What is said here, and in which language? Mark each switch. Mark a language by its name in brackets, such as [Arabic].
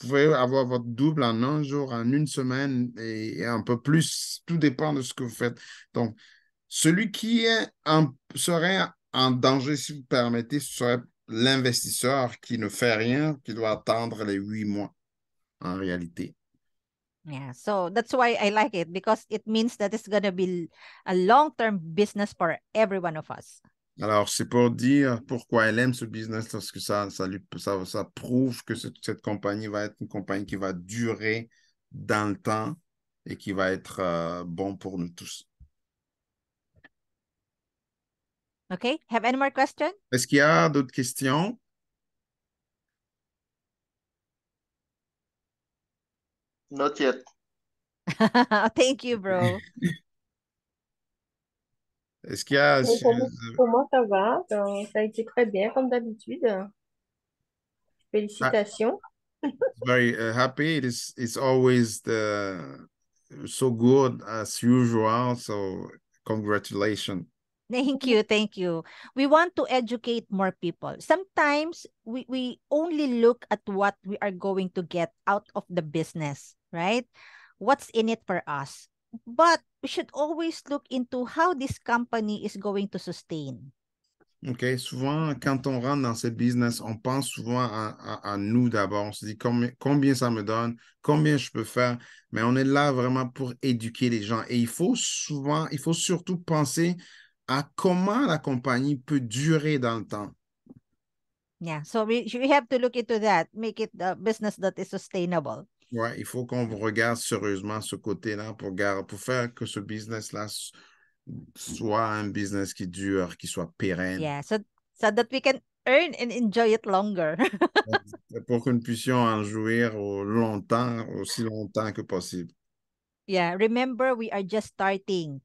[French] Vous pouvez avoir votre double en un jour, en une semaine et un peu plus. Tout dépend de ce que vous faites. Donc, celui qui serait en danger, si vous permettez, ce serait l'investisseur qui ne fait rien, qui doit attendre les 8 mois en réalité. [English] Yeah, so that's why I like it, because it means that it's gonna be a long-term business for every one of us. [French] Alors, c'est pour dire pourquoi elle aime ce business, parce que ça prouve que cette compagnie va être une compagnie qui va durer dans le temps et qui va être bon pour nous tous. [English] Okay, have any more questions? [French] Est-ce qu'il y a d'autres questions? [English] Not yet. Thank you, bro. [French] Est-ce qu'il y a... Mais pour moi, ça va. Donc, ça a été très bien, comme d'habitude. Félicitations. [English] Very happy. It's always so good as usual. So congratulations. Thank you, thank you. We want to educate more people. Sometimes we only look at what we are going to get out of the business, right? What's in it for us? But we should always look into how this company is going to sustain. OK. [French] Souvent, quand on rentre dans ce business, on pense souvent à nous d'abord. On se dit combien ça me donne, combien je peux faire. Mais on est là vraiment pour éduquer les gens. Et il faut surtout penser à comment la compagnie peut durer dans le temps. [English] Yeah, so we have to look into that, make it a business that is sustainable. [French] Ouais, il faut qu'on regarde sérieusement ce côté-là pour faire que ce business-là soit un business qui dure, qui soit pérenne. [English] Yeah, so that we can earn and enjoy it longer. [French] Pour que nous puissions en jouir aussi longtemps que possible. [English] Yeah, remember, we are just starting.